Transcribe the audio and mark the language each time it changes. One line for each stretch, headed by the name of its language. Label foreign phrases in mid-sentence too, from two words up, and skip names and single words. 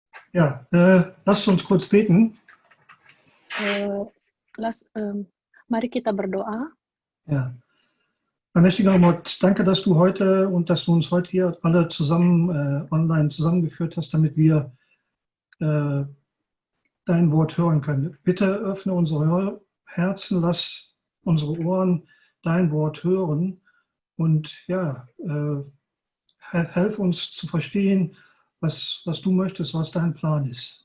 German: Ja, lasst uns kurz beten.
Indonesian: Eh, Mari kita berdoa.
German: Ja. Allmächtiger Gott, danke, dass du heute und dass du uns heute hier alle zusammen online zusammengeführt hast, damit wir dein Wort hören können. Bitte öffne unsere Herzen, lass unsere Ohren dein Wort hören und ja, helf uns zu verstehen, was du möchtest, was dein Plan ist.